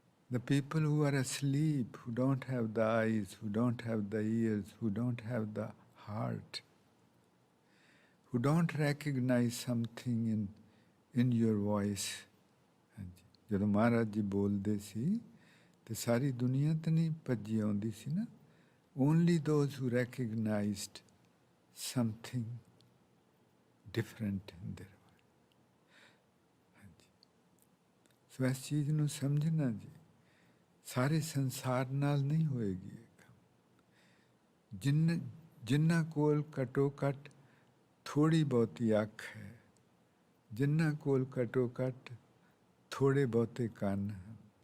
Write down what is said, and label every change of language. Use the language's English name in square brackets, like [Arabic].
[English] The people who are asleep, who don't have the eyes, who don't have the ears, who don't have the heart, who don't recognize something in your voice. [Punjabi] ਜਦੋਂ ਮਹਾਰਾਜ ਜੀ ਬੋਲਦੇ ਸੀ ਤੇ ਸਾਰੀ ਦੁਨੀਆ ਤਾਂ ਨਹੀਂ ਭੱਜੀ ਆਉਂਦੀ ਸੀ ਨਾ। [English] Only those who recognized something different in their voice. [Punjabi] ਸੋ ਇਸ ਚੀਜ਼ ਨੂੰ ਸਮਝਣਾ ਜੀ, ਸਾਰੇ ਸੰਸਾਰ ਨਾਲ ਨਹੀਂ ਹੋਏਗੀ ਇਹ ਕੰਮ। ਜਿਨ੍ਹਾਂ ਕੋਲ ਘੱਟੋ ਘੱਟ ਥੋੜ੍ਹੀ ਬਹੁਤੀ ਅੱਖ ਹੈ, ਜਿਨ੍ਹਾਂ ਕੋਲ ਘੱਟੋ ਘੱਟ ਥੋੜ੍ਹੇ ਬਹੁਤੇ ਕੰਨ ਹਨ,